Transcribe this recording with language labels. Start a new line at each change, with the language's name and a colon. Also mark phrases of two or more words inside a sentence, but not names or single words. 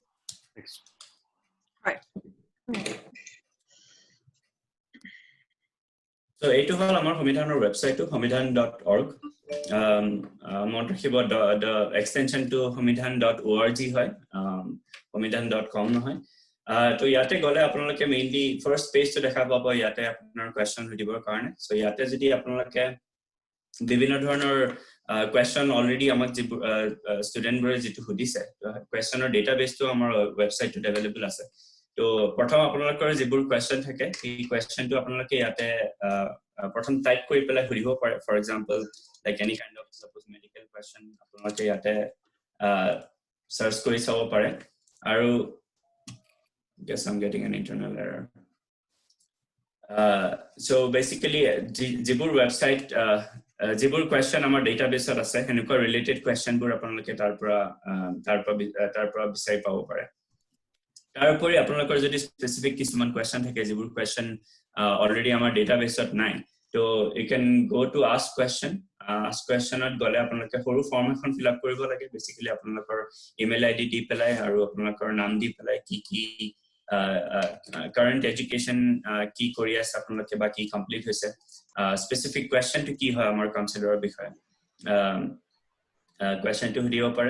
Assamese: So এইটো হল আমাৰ সংবিধানৰ ওয়েবসাইটটো samvidhan.org। মনত ৰাখিব
English: the extension to samvidhan.org
Assamese: হয়, samvidhan.com নহয়। তো ইয়াতে গলে আপোনালোকে মেইনলি ফাৰ্স্ট পেজটো দেখা পাব। ইয়াতে আপোনাৰ কোৱেশ্চন সুধিবৰ কাৰণে। সো ইয়াতে যদি আপোনালোকে বিভিন্ন ধৰণৰ কোৱেশ্চন অলৰেডি আমাক ষ্টুডেন্টবোৰে যেটো সুধিছে, কোৱেশ্চনৰ ডেটাবেসটো আমাৰ ওয়েবসাইটত अवेलेबल আছে। তো প্ৰথম আপোনালোকৰ যিবোৰ কোৱেশ্চন থাকে এই কোৱেশ্চনটো আপোনালোকে ইয়াতে প্ৰথম টাইপ কৰি পেলাই সুধিব পাৰে।
English: for example like any kind of suppose medical question
Assamese: আপোনালোকে ইয়াতে সাৰ্চ কৰি চাব পাৰে।
English: আৰু guess I'm getting an internal error.
Assamese: So basically যিবোৰ ওয়েবসাইট যিবোৰ কোৱেশ্চন আমাৰ ডেটাবেসত আছে হেনেকুৱা ৰিলেটেড কোৱেশ্চনবোৰ আপোনালোকে তাৰ পৰা বিচাৰি পাব পাৰে। তাৰোপৰি আপোনালোকৰ যদি স্পেসিফিক কিছুমান কোৱেশ্চন থাকে যিবোৰ কোৱেশ্চন অলৰেডি আমাৰ ডেটাবেসত নাই, তো
English: you can go to ask questionত
Assamese: গলে আপোনালোকে সৰু ফৰ্ম এখন ফিল আপ কৰিব লাগে। বেসিক্যালি আপোনালোকৰ
English: email ID
Assamese: দি পেলাই আৰু আপোনালোকৰ নাম দি পেলাই কি
English: current education
Assamese: কি কৰি আছে আপোনালোকে বা কি কমপ্লিট হৈছে, স্পেসিফিক কোৱেশ্চনটো কি হয় আমাৰ কাউন্সিলৰৰ বিষয়ে কোৱেশ্চনটো সুধিব পাৰে।